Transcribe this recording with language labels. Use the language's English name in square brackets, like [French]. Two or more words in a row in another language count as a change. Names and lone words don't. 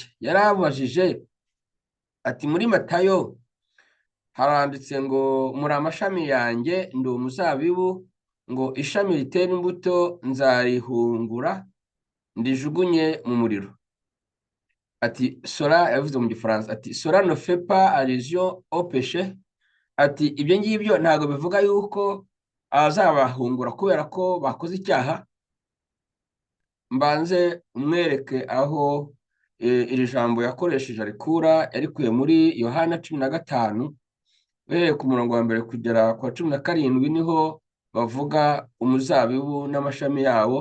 [Kinyarwanda] Yarabajije ati, muri Matayo haranditse ngo muri amashami yanjye ndi umuzabibu, ngo ishami ritera imbuto nzarihungura ndijugunye mu muriro. [French] Ati cela, [Kinyarwanda] yavuze mu gifaransa, ati [French] cela ne fait pas allusion au péché. [Kinyarwanda] Ati ibyo ngibyo ntabwo bivuga yuko azabahungura kubera ko bakoze icyaha. Mbanze umwereke aho iri jambo yakoresheje arikura. Yarikuye muri Yohana 15, uhereye ku murongo wa mbere kugera ku wa 17, niho bavuga umuzabibu n'amashami yawo.